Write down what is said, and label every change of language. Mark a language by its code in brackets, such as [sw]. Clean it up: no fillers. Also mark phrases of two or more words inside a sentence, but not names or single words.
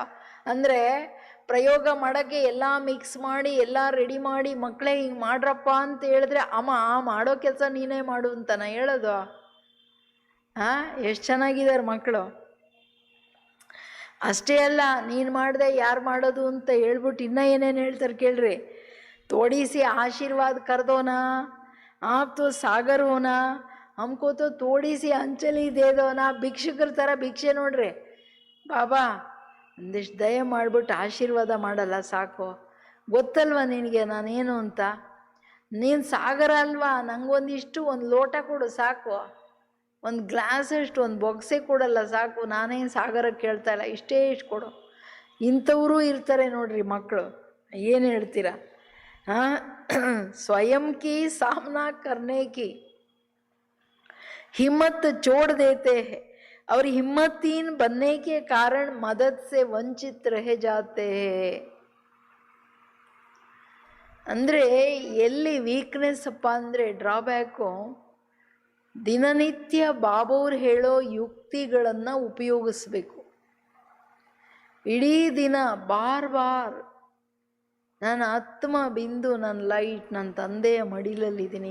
[kn] ಅಂದರೆ ಪ್ರಯೋಗ ಮಾಡೋಕ್ಕೆ ಎಲ್ಲ ಮಿಕ್ಸ್ ಮಾಡಿ ಎಲ್ಲ ರೆಡಿ ಮಾಡಿ ಮಕ್ಕಳೇ ಹಿಂಗೆ ಮಾಡ್ರಪ್ಪ ಅಂತ ಹೇಳಿದ್ರೆ ಅಮ್ಮ ಮಾಡೋ ಕೆಲಸ ನೀನೇ ಮಾಡು ಅಂತನ ಹೇಳೋದು? ಎಷ್ಟು ಚೆನ್ನಾಗಿದ್ದಾರೆ ಮಕ್ಕಳು. ಅಷ್ಟೇ ಅಲ್ಲ, ನೀನು ಮಾಡಿದೆ ಯಾರು ಮಾಡೋದು ಅಂತ ಹೇಳ್ಬಿಟ್ಟು ಇನ್ನೂ ಏನೇನು ಹೇಳ್ತಾರೆ ಕೇಳ್ರಿ. [hi] थोड़ी सी आशीर्वाद कर दो ना आप तो सागर होना, हमको तो थोड़ी सी अंचली दे दो ना. [kn] ಭಿಕ್ಷುಕರ ಥರ ಭಿಕ್ಷೆ ನೋಡ್ರಿ. ಬಾಬಾ ಒಂದಿಷ್ಟು ದಯ ಮಾಡಿಬಿಟ್ಟು ಆಶೀರ್ವಾದ ಮಾಡಲ್ಲ ಸಾಕು? ಗೊತ್ತಲ್ವ ನಿನಗೆ ನಾನೇನು ಅಂತ? ನೀನು ಸಾಗರ ಅಲ್ವಾ, ನನಗೊಂದಿಷ್ಟು ಒಂದು ಲೋಟ ಕೊಡು ಸಾಕು, ಒಂದು ಗ್ಲಾಸ್ ಅಷ್ಟು ಒಂದು ಬೊಗ್ಸೆ ಕೊಡಲ್ಲ ಸಾಕು, ನಾನೇನು ಸಾಗರಕ್ಕೆ ಕೇಳ್ತಾ ಇಲ್ಲ, ಇಷ್ಟೇ ಇಷ್ಟು ಕೊಡು. ಇಂಥವರು ಇರ್ತಾರೆ ನೋಡ್ರಿ ಮಕ್ಕಳು. ಏನು ಹೇಳ್ತೀರಾ? [hi] स्वयं की सामना करने की हिम्मत छोड़ देते हैं और हिम्मतहीन बनने के कारण मदद से वंचित रह जाते हैं. [kn] ಅಂದರೆ ಎಲ್ಲಿ ವೀಕ್ನೆಸ್ ಅಪ್ಪ ಅಂದರೆ ಡ್ರಾಬ್ಯಾಕು, ದಿನನಿತ್ಯ ಬಾಬವ್ರು ಹೇಳೋ ಯುಕ್ತಿಗಳನ್ನು ಉಪಯೋಗಿಸ್ಬೇಕು. ಇಡೀ ದಿನ ಬಾರ್ ನನ್ನ ಆತ್ಮ ಬಿಂದು, ನನ್ನ ಲೈಟ್ ನನ್ನ ತಂದೆಯ ಮಡಿಲಲ್ಲಿದ್ದೀನಿ.